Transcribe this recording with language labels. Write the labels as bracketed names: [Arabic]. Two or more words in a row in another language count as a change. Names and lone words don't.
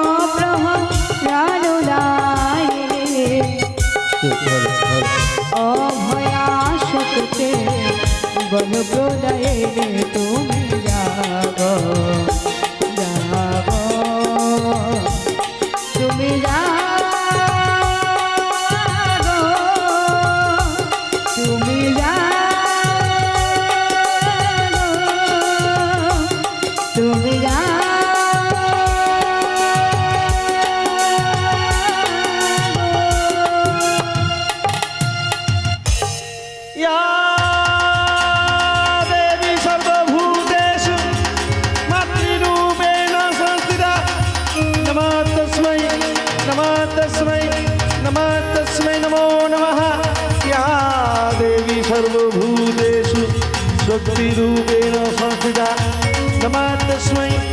[Bangla] প্রহরদায়িনী অভয়া শক্তি গণপ্রদায়িনী তুমি জাগো জাগো তুমি জাগো তুমি জাগো তুমি [Sanskrit] या देवी सर्वभूतेषु मातृरूपेण संस्थिता नमः तस्मै नमो नमः या देवी सर्वभूतेषु शक्तिरूपेण संस्थिता नमः तस्मै